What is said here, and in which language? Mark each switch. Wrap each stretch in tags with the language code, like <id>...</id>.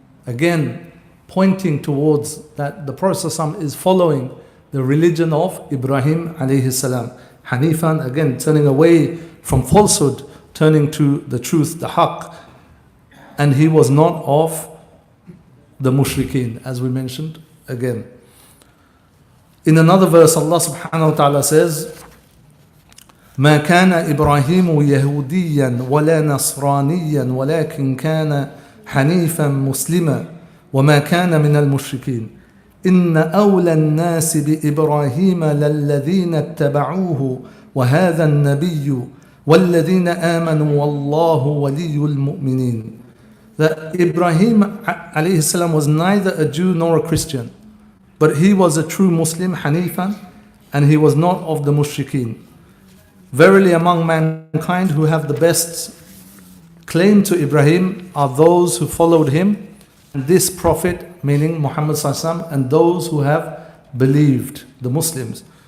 <en>Again, pointing towards that the Prophet sallallahu alaihi wasallam is following the religion of Ibrahim alayhi salam. Hanifan, again, turning away from falsehood, turning to the truth, the haqq. And he was not of the mushrikeen, as we mentioned again. In another verse, Allah subhanahu wa ta'ala says,</en> <ar>ما كان إبراهيم يهوديا ولا نصرانيا ولكن كان حنيفا مسلما وما كان من المشركين إن أولى الناس بإبراهيم للذين اتبعوه وهذا النبي والذين آمنوا والله ولي المؤمنين.</ar> <en>That Ibrahim alayhi salam was neither a Jew nor a Christian, but he was a true Muslim, Hanifan, and he was not of the mushrikeen. Verily among mankind who have the best claim to Ibrahim are those who followed him, and this prophet, meaning Muhammad sallallahu alaihi wasallam, and those who have believed, the Muslims.</en>